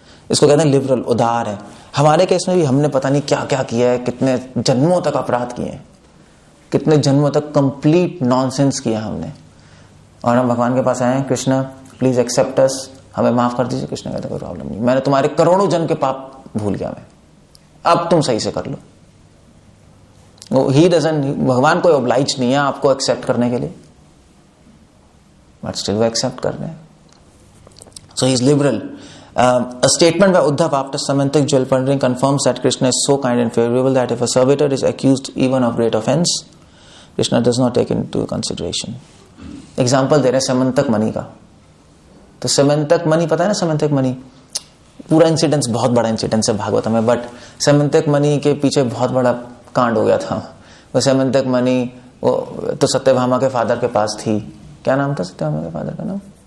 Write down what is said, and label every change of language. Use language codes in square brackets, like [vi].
[hi] इसको कहते हैं लिबरल, उदार है। हमारे केस में भी हमने पता नहीं क्या क्या किया है, कितने जन्मों तक अपराध किए हैं, कितने जन्मों तक कंप्लीट नॉनसेंस किया हमने, और हम भगवान के पास आए हैं, कृष्ण [en] please accept us, [hi] हमें माफ कर दीजिए। कृष्ण कहते कोई प्रॉब्लम नहीं, मैंने तुम्हारे करोड़ों जन्म के पाप भूल गया मैं, अब तुम सही से कर लो। [en] he doesn't, [hi] भगवान कोई ऑब्लाइज नहीं है आपको एक्सेप्ट करने के लिए, बट स्टिल वो एक्सेप्ट कर रहे हैं। [en] So he is liberal. A statement by Uddhav after Samantak Jal Pandering confirms that Krishna is so kind and favorable that if a servitor is accused even of great offense, Krishna does not take into consideration. [hi] Example दे रहे हैं समंतक मणि का। तो समंतक मणि पता है ना, समंतक मणि पूरा incidence बहुत बड़ा इंसिडेंस है भागवत में, बट समंतक मणि के पीछे बहुत बड़ा कांड हो गया था। वो समंतक मणि वो तो सत्यभामा के फादर के पास थी, क्या नाम था सत्यभामा के फादर का नाम?